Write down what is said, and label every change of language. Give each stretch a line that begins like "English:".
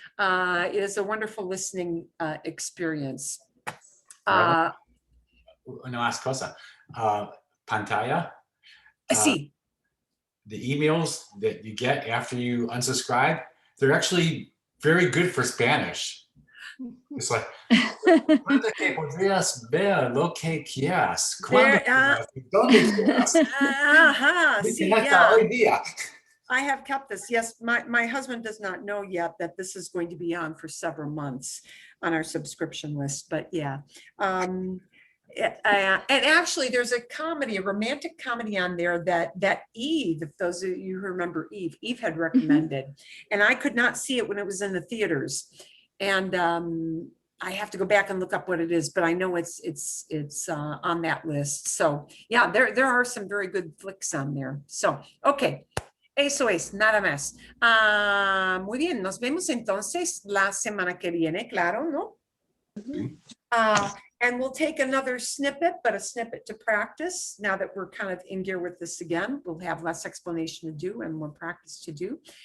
English: It is a wonderful listening experience.
Spanish: No más cosa. Pantalla. Sí.
English: The emails that you get after you unsubscribe, they're actually very good for Spanish. It's like,
Spanish: ¿cuándo que podrías ver lo que quieras? ¿Cuándo quieras? ¿Dónde quieras? Sí, yeah. Hoy día.
English: I have kept this. Yes, my husband does not know yet that this is going to be on for several months on our subscription list, but yeah. And actually there's a romantic comedy on there that Eve, if those of you who remember Eve had recommended, and I could not see it when it was in the theaters. And I have to go back and look up what it is, but I know it's on that list. So yeah, there are some very good flicks on there.
Spanish: So, okay. Eso es, nada más. Muy bien, nos vemos entonces la semana que viene, claro, ¿no?
English: And we'll take another snippet, but a snippet to practice. Now that we're kind of in gear with this again, we'll have less explanation to do and more practice to do.